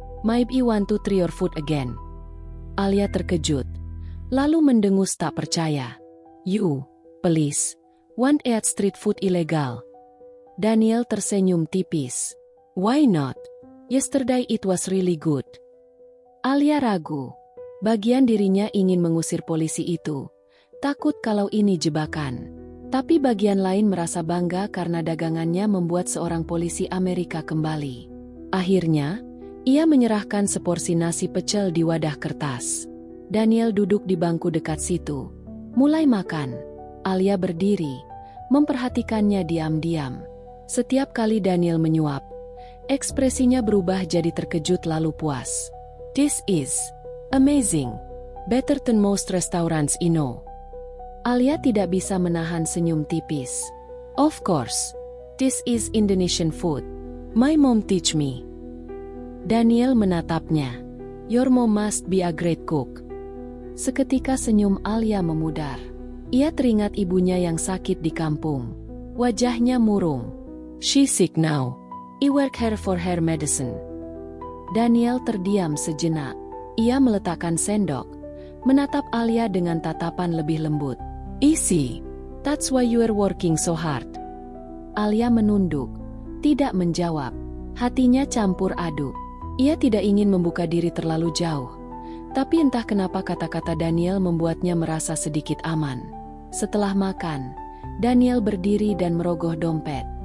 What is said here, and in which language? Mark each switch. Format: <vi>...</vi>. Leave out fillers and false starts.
<en>"Maybe want to try your food again."</en> <id>Alia terkejut, lalu mendengus tak percaya.</id> <en>"You, please, want eat street food illegal?"</en> <id>Daniel tersenyum tipis.</id> <en>"Why not? Yesterday it was really good."</en> <id>Alia ragu. Bagian dirinya ingin mengusir polisi itu, takut kalau ini jebakan. Tapi bagian lain merasa bangga karena dagangannya membuat seorang polisi Amerika kembali. Akhirnya, ia menyerahkan seporsi nasi pecel di wadah kertas. Daniel duduk di bangku dekat situ. Mulai makan. Alia berdiri, memperhatikannya diam-diam. Setiap kali Daniel menyuap, ekspresinya berubah jadi terkejut lalu puas.</id> <en>"This is amazing. Better than most restaurants I know."</en> <id>Alia tidak bisa menahan senyum tipis.</id> <en>"Of course, this is Indonesian food. My mom teach me."</en> <id>Daniel menatapnya.</id> <en>"Your mom must be a great cook."</en> <id>Seketika senyum Alia memudar. Ia teringat ibunya yang sakit di kampung. Wajahnya murung.</id> <en>"She sick now. I work her for her medicine."</en> <id>Daniel terdiam sejenak. Ia meletakkan sendok, menatap Alia dengan tatapan lebih lembut.</id> <en>"Easy. That's why you are working so hard."</en> <id>Alia menunduk, tidak menjawab. Hatinya campur aduk. Ia tidak ingin membuka diri terlalu jauh. Tapi entah kenapa kata-kata Daniel membuatnya merasa sedikit aman. Setelah makan, Daniel berdiri dan merogoh dompet.</id>